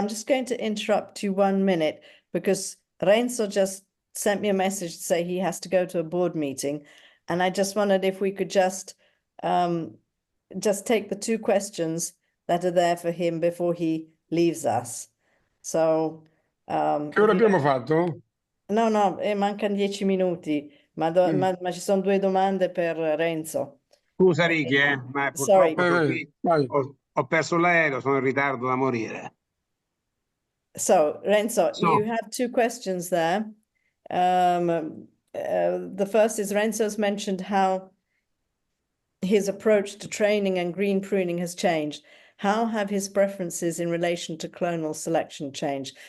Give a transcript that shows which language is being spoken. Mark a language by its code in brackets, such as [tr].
[en] I'm just going to interrupt you 1 minute because Renzo just sent me a message to say he has to go to a board meeting. And I just wondered if we could just take the 2 questions that are there for him before he leaves us. So, [it] che ora abbiamo fatto? no, mancano 10 minuti, ma ci sono 2 domande per Renzo. Scusa Ricky, ma [en] Sorry. [it] purtroppo qui ho perso l'aereo, sono in ritardo da morire. [en] So, Renzo, you have 2 questions there. The first is Renzo's mentioned how his approach to training and green pruning has changed. How have his preferences in relation to clonal selection changed?